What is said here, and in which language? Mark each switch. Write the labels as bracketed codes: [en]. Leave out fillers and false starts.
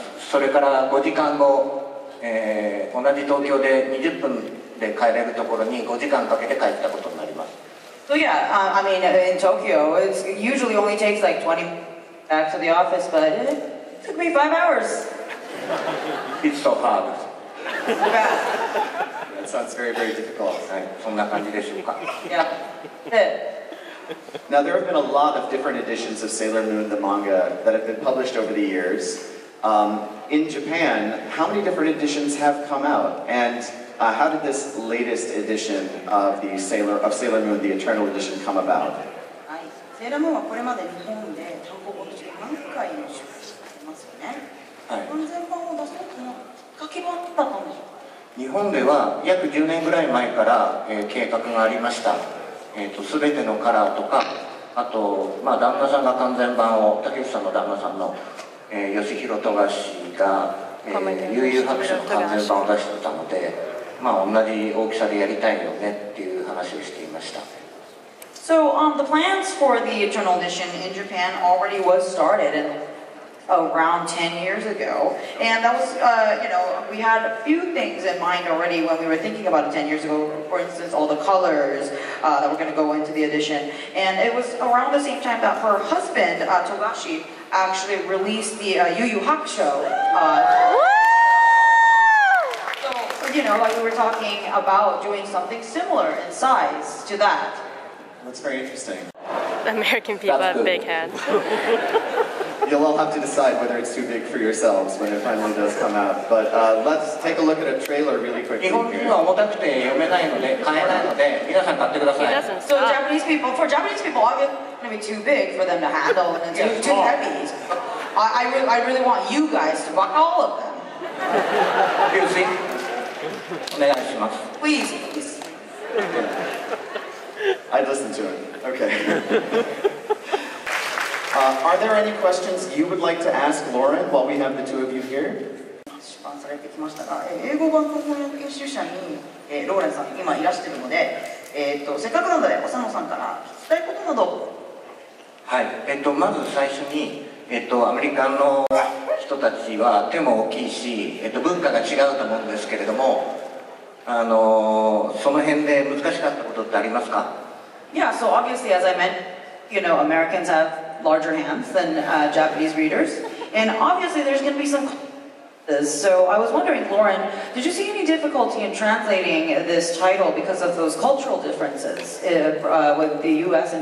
[ja] それから5時間後、同じ東京で20分で帰れるところに5時間かけて帰ったことになります。 [en] So yeah, I mean, in Tokyo, it usually only takes like 20 back to the office, but it took me 5 hours. It's so hard. That sounds very, very difficult. [ja] はい、そんな感じでしょうか。 [en] Yeah. Now, there have been a lot of different editions of Sailor Moon, the manga, that have been published over the years. In Japan, how many different editions have come out? And how did this latest edition of Sailor Moon, the Eternal Edition, come about? [ja] はい、セーラームーンはこれまで日本で単行本として何回も出版してますよね。はい、完全版を出そうというのはきっかけは何だったんでしょうか？日本では約10年ぐらい前から、計画がありました。全てのカラーとか、あと、旦那さんが完全版を、竹内さんの旦那さんの、吉弘富樫が、悠々白書の完全版を出してたので、同じ大きさでやりたいよねっていう話をしていました。 [en] So the plans for the Eternal Edition in Japan already was started around 10 years ago, and that was, you know, we had a few things in mind already when we were thinking about it 10 years ago. For instance, all the colors that were going to go into the edition, and it was around the same time that her husband Togashi actually released the Yu Yu Hakusho. So you know, like we were talking about doing something similar in size to that. That's very interesting. American people have big heads. You'll all have to decide whether it's too big for yourselves when it finally does come out. But let's take a look at a trailer really quickly [ja] 日本人 [en] here. [ja] は重たくて読めないので、買えないので、皆さん買ってくだ [en] He [ja] さい。 [en] doesn't So stop. Japanese people, obviously it's going to be too big for them to handle and it's too heavy. I really want you guys to buy all of them. [ja] リュウスイお願いします。 [en] Please, please. I'd listen to him. Okay. Are there any questions you would like to ask Lauren while we have the two of you here? [ja] 出版されてきましたが、英語版の翻訳編集者に、ローレンさん今いらしているので、せっかくなのでお佐野さんから聞きたいことなど。はい、まず最初に、アメリカの人たちは手も大きいし、文化が違うと思うんですけれども、その辺で難しかったことってありますか？ [en] Yeah, so obviously, as I meant, Americans have larger hands than Japanese readers, and obviously there's going to be some. So I was wondering, Lauren, did you see any difficulty in translating this title because of those cultural differences with the U.S.